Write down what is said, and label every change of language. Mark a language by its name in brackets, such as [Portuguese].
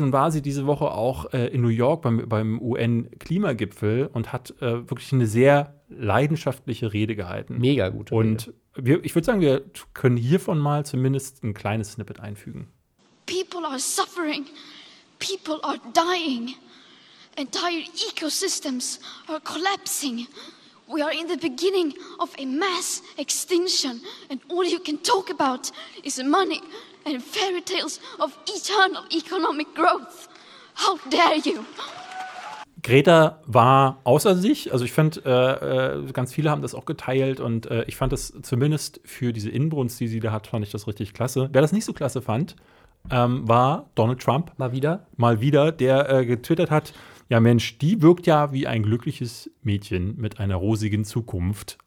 [German] Nun war sie diese Woche auch in New York beim UN-Klimagipfel und hat wirklich eine sehr leidenschaftliche Rede gehalten. Mega gut. Und ich würde sagen, wir können hiervon mal zumindest ein kleines Snippet einfügen. [English] People are suffering. People are dying. Entire ecosystems are collapsing. We are in the beginning of a mass extinction, and all you can talk about is money and fairy tales of eternal economic growth. How dare you? [German] Greta war außer sich. Also ich finde, ganz viele haben das auch geteilt. Und ich fand das zumindest für diese Inbrunst, die sie da hat, fand ich das richtig klasse. Wer das nicht so klasse fand, war Donald Trump. Mal wieder, der getwittert hat, ja, Mensch, die wirkt ja wie ein glückliches Mädchen mit einer rosigen Zukunft.